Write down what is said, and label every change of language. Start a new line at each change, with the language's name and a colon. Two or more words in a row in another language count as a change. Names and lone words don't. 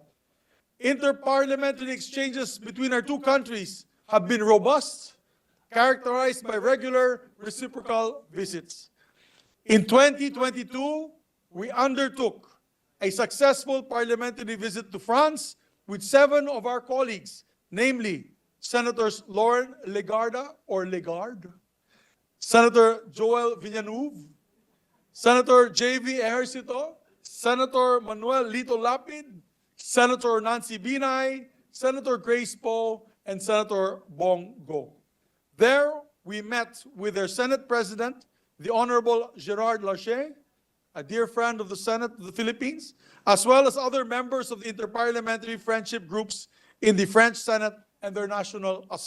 English: Interparliamentary exchanges between our two countries have been robust, characterized by regular reciprocal visits. In 2022, we undertook a successful parliamentary visit to France with 7 of our colleagues, namely Senators Loren Legarda or Legarde, Senator Joel Villeneuve, Senator J.V. Ejercito, Senator Manuel Lito Lapid, Senator Nancy Binay, Senator Grace Poe, and Senator Bong Go. There, we met with their Senate President, the Honorable Gerard Larcher, a dear friend of the Senate of the Philippines, as well as other members of the interparliamentary friendship groups in the French Senate and their National Assembly.